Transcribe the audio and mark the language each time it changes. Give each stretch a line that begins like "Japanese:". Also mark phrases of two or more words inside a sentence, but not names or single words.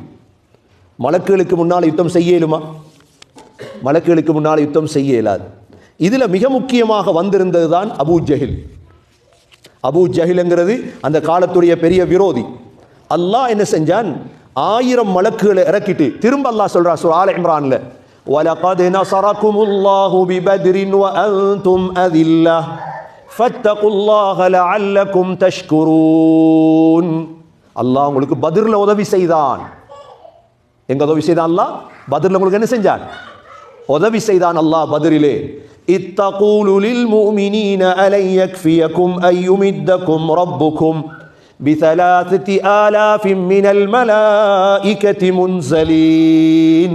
Tamil: மலக்குகளுக்கு முன்னால் யுத்தம் செய்யலுமா? மலக்குகளுக்கு முன்னால் யுத்தம் செய்ய இயலாது. இதுல மிக முக்கியமாக வந்திருந்தது தான் அபூ ஜஹில். அபூ ஜஹில்ங்கிறது அந்த காலத்துடைய பெரிய விரோதி. அல்லாஹ் என்ன செஞ்சான்? 1000 மலக்குகளை இறக்கிட்டு திரும்ப அல்லாஹ் சொல்றான் சூரா ஆல இம்ரான்ல,
Arabic: وَلَقَدْ نَصَرَكُمُ اللَّهُ بِبَدْرٍ وَأَنْتُمْ أَذِلَّةٌ فَاتَّقُوا اللَّهَ لَعَلَّكُمْ تَشْكُرُونَ.
Tamil: அல்லாஹ் உங்களுக்கு பத்ர்ல உதவி செய்தான். எங்க உதவி செய்தான் அல்லாஹ்? பத்ர்ல உங்களுக்கு என்ன செஞ்சான்? உதவி செய்தான் அல்லாஹ் பத்ரிலே.
Arabic: إذ تقول للمؤمنين ألن يكفيكم أن يمدكم ربكم بثلاثة آلاف من الملائكة منزلين.